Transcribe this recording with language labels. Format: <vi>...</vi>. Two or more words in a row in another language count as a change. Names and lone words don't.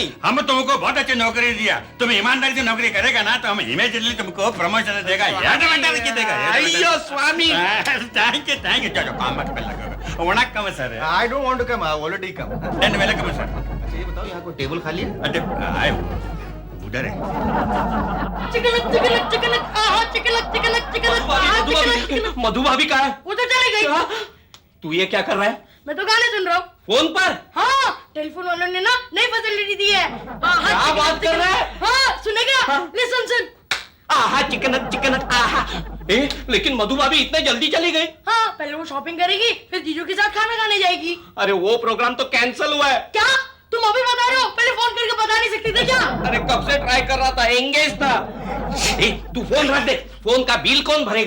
<hi>हम तुमको बहुत अच्छी नौकरी दिया, तुम ईमानदारी से नौकरी करेगा ना तो हम इमीडिएटली तुमको प्रमोशन देगा। याद देगा।</hi> <ta>अय्यो स्वामी।</ta> <en>thank you.</en> <hi>चलो काम पे लगोगा। वणक्कम सर।</hi> <en>I don't want to come, I already come. Then welcome sir.</en> <hi>अच्छा ये बताओ, यहाँ कोई टेबल खाली है? अरे उधर है। चिकलक चिकलक चिकलक आहा चिकलक चिकलक चिकलक आहा चिकलक चिकलक। मधु भाभी कहाँ है? उधर चली गई। तू ये क्या कर रहा है? मैं तो गाने सुन रहा हूँ। फोन पर? हाँ, टेलीफोन वालों ने ना नई फैसिलिटी दी है। क्या बात कर रहा है? हाँ, सुनेगा? ले सुन। आहा चिकनक चिकनक आहा। लेकिन मधु भाभी इतने जल्दी चली गई? हाँ, पहले वो शॉपिंग करेगी, फिर जीजू के साथ खाना खाने जाएगी। अरे वो प्रोग्राम तो कैंसिल हुआ है। क्या? तुम अभी बता रहे हो? पहले फोन करके बता नहीं सकती थे क्या? अरे कब से ट्राई कर रहा था, एंगेज था। तू फोन रख दे। फोन का बिल कौन भरेगा?</hi>